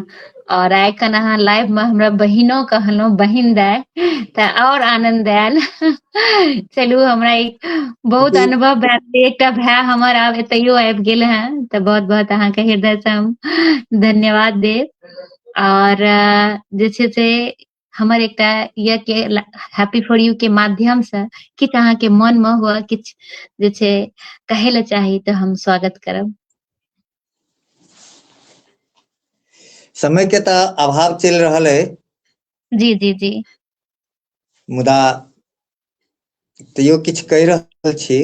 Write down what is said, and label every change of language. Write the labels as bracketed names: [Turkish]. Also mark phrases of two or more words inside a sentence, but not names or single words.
[Maithili] और आइ कन अहाँ लाइव में हमरा बहिनो कहलहुँ, बहिन दाय, तऽ और आनंद आयल। चलू हमरा एक बहुत अनुभव भेल, एकटा भाई हमर आब एतैयो आबि गेल हैं, तऽ बहुत बहुत अहाँके हृदय से हम धन्यवाद देब। और जे छै से हमर एकटा ये के हैप्पी फॉर यू के माध्यम से किछ अहाँके मन में हुआ, किछ जे छै कहे ला चाही तो हम स्वागत करब। समय के तो अभाव चल रहल है, जी जी जी मुदा तैयो किछ कहि रहल छी।